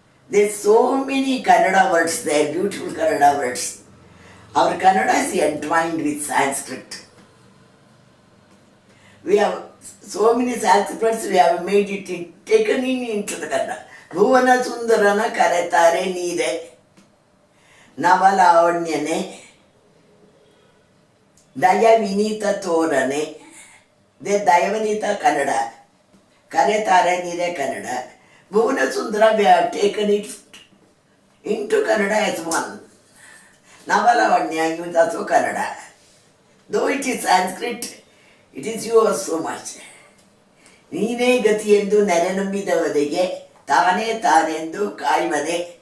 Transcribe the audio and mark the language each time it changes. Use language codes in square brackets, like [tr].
[en] There's so many Kannada words there, beautiful Kannada words. Our Kannada is entwined with Sanskrit. We have so many Sanskrit words, we have made it taken into the Kannada. [kn] Bhavana Sundarana Karetare Nire. ನವಲಾವಣ್ಯನೆ ದಯವಿನೀತ ತೋರನೆ ದಯವನೀತ Kannada ಕರೆತಾರೆ ನೀರೇ ಕನ್ನಡ ಭುವನ ಸುಂದರ [en] we have taken it into Kannada as one. Navalavanya is also Kannada. Though it is Sanskrit, it is yours so much. [kn] ನೀನೇ ಗತಿಯೆಂದು ನೆರೆನಂಬಿದವರಿಗೆ ತಾನೇ ತಾನೆಂದು ಕಾಯುವನೆ.